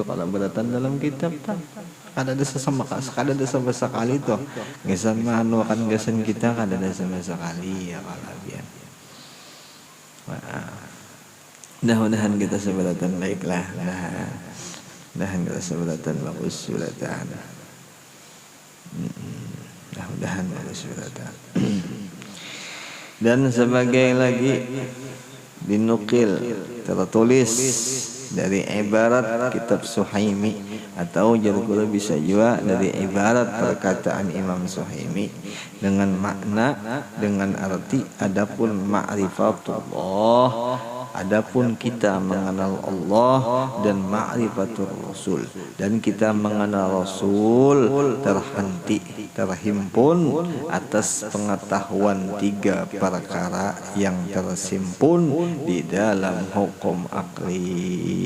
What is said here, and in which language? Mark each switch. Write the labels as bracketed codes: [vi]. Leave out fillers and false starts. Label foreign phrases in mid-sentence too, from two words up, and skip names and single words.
[bjn] Kalau berataan dalam kitab kada ada sama sekali tuh gasan manu akan gasan kita, kada ada sama sekali ya kalau biar. Mudah-mudahan kita seberatan baiklah, mudah-mudahan kita seberatan bagus seberatan. Mudah-mudahan bagus seberatan. [id] Dan sebagai lagi dinukil tertulis dari ibarat kitab Suhaimi, atau jargula bisa juga dari ibarat perkataan Imam Suhaimi dengan makna, dengan arti adapun ma'rifatullah, adapun kita mengenal Allah, dan [ar] ma'rifatul Rasul, [id] dan kita mengenal Rasul terhimpun atas pengetahuan tiga perkara yang tersimpun di dalam hukum akli.